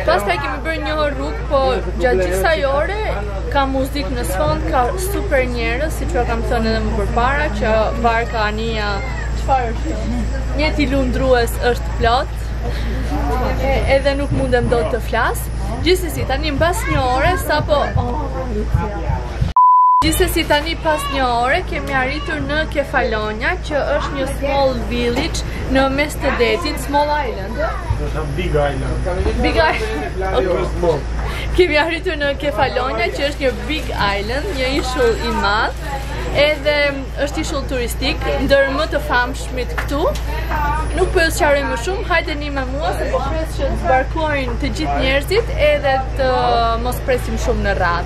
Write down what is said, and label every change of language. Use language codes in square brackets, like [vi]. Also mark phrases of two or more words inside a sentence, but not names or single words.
[sq] Pastaj kemi bërë një rrugë, po gjatë gjithë kësaj ore ka muzikë në sfond, ka super njerëz, siç ju kam thënë edhe më përpara, që varka anija çfarë është? Mjeti lundrues është plot, edhe nuk mundem dot të flas. Gjithsesi tani mbas një ore sapo Gjithsesi tani pas një ore kemi arritur në Kefalonia, që është një [en] small village [sq] në mes të detit, [en] small island. Big Island. Big Island. Okay. [sq] Kemi arritur në Kefalonia, që është një [en] big island, [sq] një ishull i madh. Edhe është ishull turistik, ndër më të famshmit këtu. Nuk po ju sqaroj më shumë, hajdeni me mua se po pres që të zbarkojnë të gjithë njerëzit edhe të mos presim shumë në radhë.